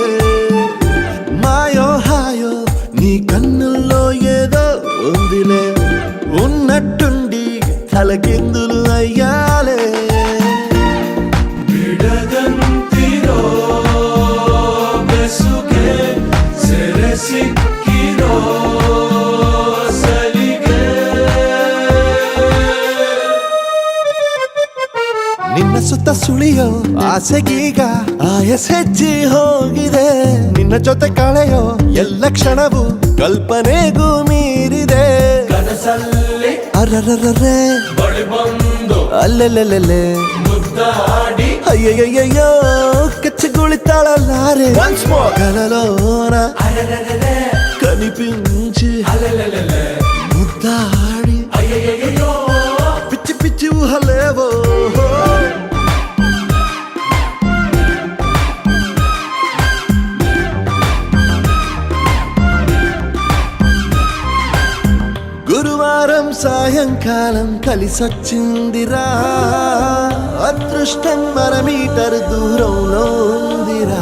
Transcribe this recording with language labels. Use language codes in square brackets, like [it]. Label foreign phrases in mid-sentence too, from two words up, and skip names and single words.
[te] మాయో హాయో నీ కన్నుల్లో ఏదో ఉందిలే, ఉన్నట్టుండి తలకిందులు అయ్యాలే. [kn] ಬಿಡದಂತಿರೋ ಬೆಸುಗೆ ಸೆರೆ ಸಿಕ್ಕಿರೋ ಸಲಿಗೆ ನಿನ್ನ ಸುತ್ತ ಸುಳಿಯೋ ಆಸೆಗೀಗ ಆಯಸೆಜ್ಜಿ ಹೋಗಿದೆ. ನಿನ್ನ ಜೊತೆ ಕಳೆಯೋ ಎಲ್ಲ ಕ್ಷಣವು ಕಲ್ಪನೆಗೂ ಮೀರಿದೆ. ಕನಸಲ್ಲಿ ಅರ್ರರ್ರೇ ಬಳಿ ಬಂದು ಅಲ್ಲೆಲ್ಲೆಲ್ಲೆ ಮುದ್ದಾಡಿ ಅಯ್ಯಯ್ಯಯ್ಯೋ ಕೆಚ್ಚಗುಳಿತಾಳಲ್ಲಾರೆ కలలోన ಅರೆರೆರೆ [te] కనిపించి ಅಲೆಲೆಲೆ ముద్దాడి అయ్యయ్యయ్యో పిచ్చి పిచ్చి ఊహలేవో. గురువారం సాయంకాలం కలిసొచ్చిందిరా, అదృష్టం మన మీటర్ దూరంలో ఉందిరా.